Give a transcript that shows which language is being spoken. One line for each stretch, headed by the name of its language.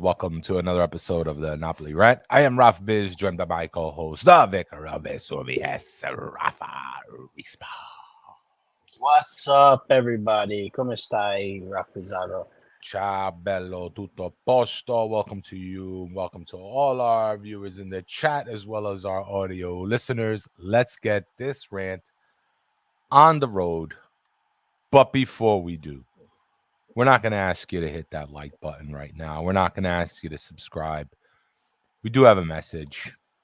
English: Welcome to another episode of the Napoli Rant. I am Raf Biz, joined by my co-host, the Vicar of Vesuvius, Rafa Rispa. What's up, everybody?
Italian: Come stai,
English: Raf Pizarro?
Italian: Ciao, bello, tutto a posto.
English: Welcome to you. Welcome to all our viewers in the chat as well as our audio listeners. Let's get this rant on the road. But before we do, we're not going to ask you to hit that like button right now. We're not going to ask you to subscribe. We do have a message.